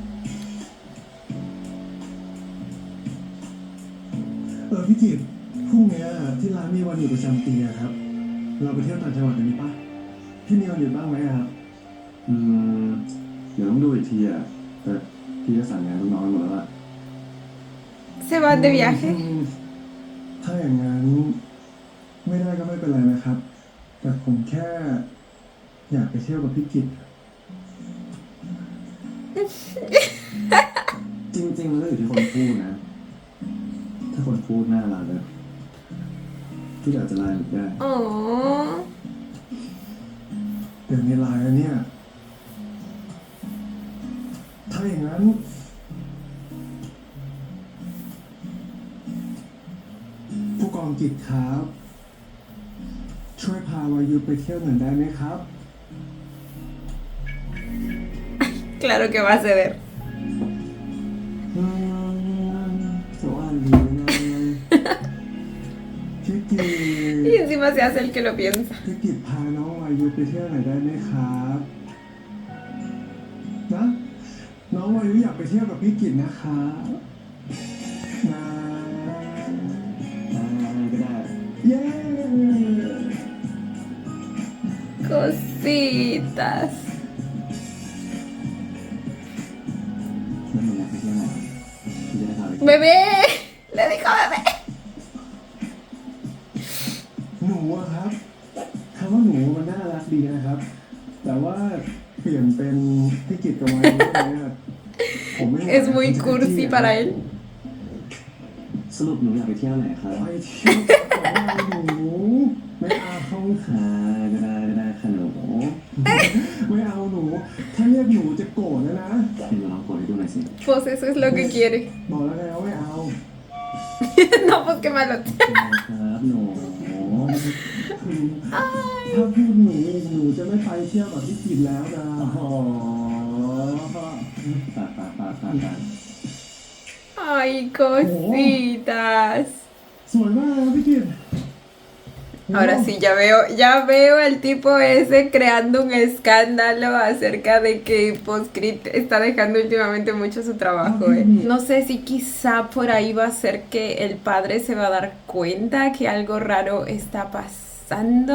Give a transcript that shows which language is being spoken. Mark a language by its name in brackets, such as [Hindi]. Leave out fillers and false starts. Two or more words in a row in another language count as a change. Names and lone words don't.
[Thai] พี่จิตรพรุ่งเนี้ยที่ร้านมีวันหยุดประจำปีอะครับ เราไปเที่ยวต่างจังหวัดกันดีปะพี่มีวันหยุดบ้างไหมอะครับ เดี๋ยวต้องดูอีกทีอ่ะแต่พี่ก็สั่งงานลูกน้องไปหมดแล้วอ่ะ [Spanish] ¿Se van de viaje? [Thai] ถ้าอย่างนั้น ไม่ได้ก็ไม่เป็นไรนะครับ แต่ผมแค่อยากไปเที่ยวกับพี่จิตร จริงๆมันก็อยู่ที่คนพูดนะ ถ้าคนพูดน่ารักเลยพี่อาจจะไลน์หลุดได้ Oh. เดี๋ยวมีไลน์แล้วเนี่ย ถ้าอย่างนั้น ผู้กองกิจครับ ช่วยพาวายุไปเที่ยวหน่อยได้ไหมครับ [Spanish] Claro que va a ceder. [Thai] จะว่าดีนะ พี่กิจ [Spanish] Y encima se hace el que lo piensa. [Thai] พี่กิจพาน้องวายุไปเที่ยวหน่อยได้ไหมครับนะน้องวายุอยากไปเที่ยวกับพี่กิจนะครับนะ ก็ได้ เย้ [Spanish] Cositas. [Thai] แล้วหนูอยากไปเที่ยวไหนพี่จะได้พาไป [Spanish] Bebé. Le dijo bebé. [Thai] หนูอะครับคำว่าหนูมันน่ารักดีนะครับ แต่ว่าเปลี่ยนเป็นพี่กิจกับวายุได้ไหมอะผมไม่ไหว [Spanish] Es muy cursi para él. [Thai] สรุปหนูอยากไปเที่ยวไหนครับ ไปเที่ยวกับหนูไม่เอาเขา ก็ได้ค่ะหนู ไม่เอาหนู ถ้าเรียกหนูจะโกรธนะนะ ให้หนูลองกดให้ดูหน่อยสิ [Spanish] Pues eso es lo que quiere. [Thai] บอกแล้วไงว่าไม่เอา [Spanish] No, pues qué malo. [Thai] ครับหนู ถ้าพูดหนูจะไม่ไปเที่ยวกับพี่กิจแล้วนะ อ๋อปา [Spanish] Ay, cositas. [Thai] สวยมากนะพี่กิจ [Spanish] Ahora sí, ya veo al tipo ese creando un escándalo acerca de que Postscript está dejando últimamente mucho su trabajo, ¿eh? No sé si quizá por ahí va a ser que el padre se va a dar cuenta que algo raro está pasando.